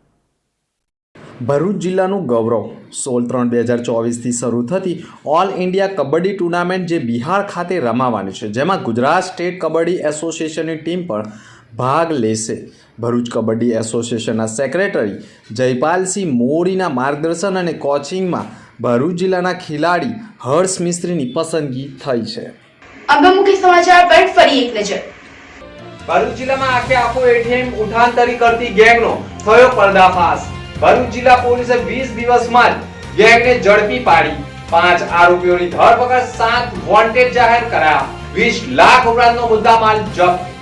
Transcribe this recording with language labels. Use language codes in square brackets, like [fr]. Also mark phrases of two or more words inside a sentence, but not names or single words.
[gu] ભરૂચ જિલ્લાનું ગૌરવ 16/3/2024થી શરૂ થતી ઓલ ઇન્ડિયા કબડ્ડી ટુર્નામેન્ટ જે બિહાર ખાતે રમાવાની છે, જેમાં ગુજરાત સ્ટેટ કબડ્ડી એસોસિએશનની ટીમ પણ ભાગ લેશે. ભરૂચ કબડ્ડી એસોસિએશનના સેક્રેટરી જયપાલસિંહ મોરીના માર્ગદર્શન અને કોચિંગમાં ભરૂચ જિલ્લાના ખેલાડી હર્ષ મિસ્ત્રીની પસંદગી થઈ છે. [hi] अब मुख्य समाचार पर फरी एक नजर. [gu] ભરૂચ જિલ્લામાં આખો એટીએમ ઉઠાંતરી કરતી ગેંગનો થયો પર્દાફાશ. ભરૂચ જિલ્લા પોલીસે 20 દિવસમાં જ ગેંગને ઝડપી પાડી 5 આરોપીઓની ધરપકડ, 7 વોન્ટેડ જાહેર કરાયા, 20 લાખ ઉપરાંતનો મુદ્દામાલ જપ્ત.